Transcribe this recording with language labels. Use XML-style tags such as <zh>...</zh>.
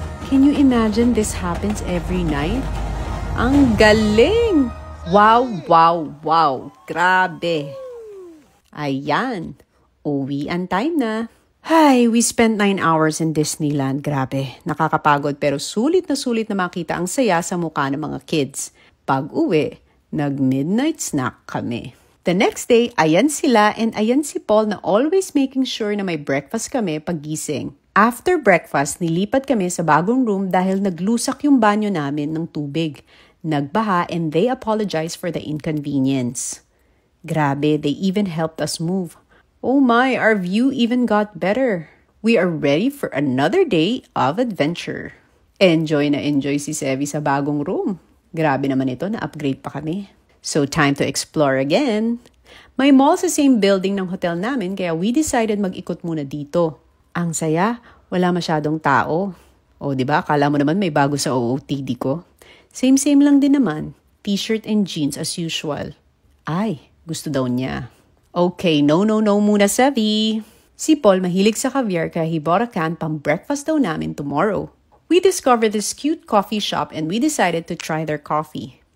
<en>Can you imagine this happens every night?</en> <tl>Ang galing! Wow! Grabe! Ayan! Uwian time na.</tl> <en>Hi, we spent 9 hours in Disneyland.</en> <tl>Grabe, nakakapagod pero sulit na makita ang saya sa mukha ng mga kids. Pag-uwi, nag-midnight snack kami. The next day, ayan sila and ayan si Paul na always making sure na may breakfast kami paggising. After breakfast, nilipat kami sa bagong room dahil naglusak yung banyo namin ng tubig.</tl> <en>Nagbaha and they apologized for the inconvenience. Grabe, they even helped us move. Oh my, our view even got better. We are ready for another day of adventure. Enjoy na enjoy si Sevi sa bagong room.</en> <tl>Grabe naman ito, na-upgrade pa kami. So time to explore again. May mall sa same building ng hotel namin kaya we decided mag-ikot muna dito. Ang saya, wala masyadong tao. Diba? Kala mo naman may bago sa OOTD ko. Same lang din naman.</tl> <en>T-shirt and jeans as usual. Ay, gusto daw niya.</en> <tl>Okay, no muna, Sevi. Si Paul mahilig sa caviar kaya he bought a can pang breakfast daw namin tomorrow.</tl> <en>We discovered this cute coffee shop and we decided to try their coffee.</en>